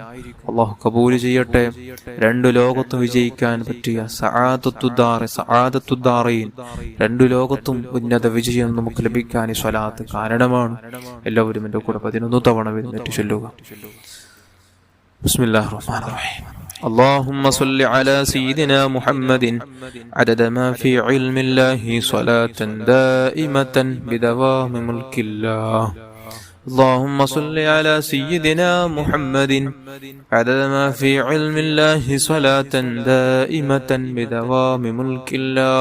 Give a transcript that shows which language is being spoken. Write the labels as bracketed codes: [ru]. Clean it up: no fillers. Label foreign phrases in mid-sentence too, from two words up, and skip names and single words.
[ml] അള്ളാഹു കബൂൽ ചെയ്യട്ടെ. 2 ലോകത്തും വിജയിക്കാൻ പറ്റിയ സആദത്തുദ്ദാറൈൻ 2 ലോകത്തും ഉന്നത വിജയം നമുക്ക് ലഭിക്കാൻ ഈ സ്വലാത്ത് കാരണമാണ്. എല്ലാവരും എൻ്റെ കൂടെ 11 തവണ എഴുന്നേറ്റ് ചൊല്ലുക. [ar] بسم الله الرحمن الرحيم. اللهم صل على سيدنا محمد عدد ما في علم الله صلاة دائمة بدوام ملك الله. اللهم صل على سيدنا محمد عدد ما في علم الله صلاة دائمة بدوام ملك الله.